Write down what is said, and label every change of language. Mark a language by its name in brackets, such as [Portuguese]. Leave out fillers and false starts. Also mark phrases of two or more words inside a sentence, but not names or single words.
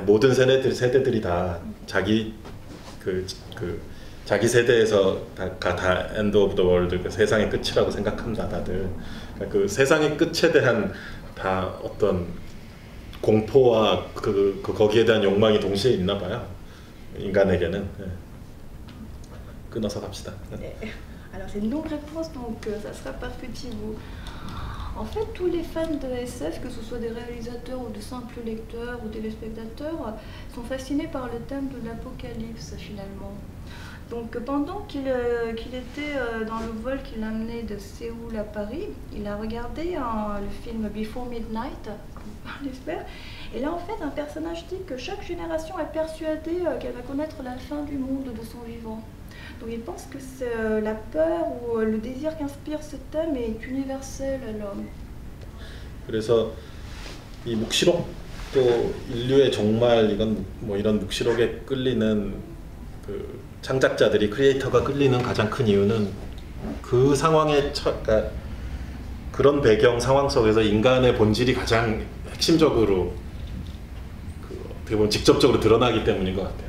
[Korean] 모든 세대들이 다 자기 자기 세대에서 다 [English] end of the world, [Korean] 그 세상의 끝이라고 생각한다 다들. 그러니까 그 세상의 끝에 대한 다 어떤 공포와 거기에 대한 욕망이 동시에 있나 봐요. 인간에게는. 네. 끊어서 갑시다. [French] Alors c'est une longue réponse, donc ça sera par petits bouts. En fait, tous les fans de SF, que ce soit des réalisateurs ou de simples lecteurs ou téléspectateurs, sont fascinés par le thème de l'apocalypse finalement. Donc pendant qu'il était dans le vol qui l'amenait de Séoul à Paris, il a regardé le film Before Midnight, on l'espère, et là en fait un personnage dit que chaque génération est persuadée qu'elle va connaître la fin du monde de son vivant. Donc il pense que la peur ou le désir qu'inspire ce thème est universel à l'homme. [Korean] 그래서 이 묵시록도 인류의 종말 이런 묵시록에 끌리는 그 창작자들이 크리에이터가 끌리는 가장 큰 이유는 그 상황에 그러니까 그런 배경 상황 속에서 인간의 본질이 가장 핵심적으로 어떻게 보면 직접적으로 드러나기 때문인 것 같아요.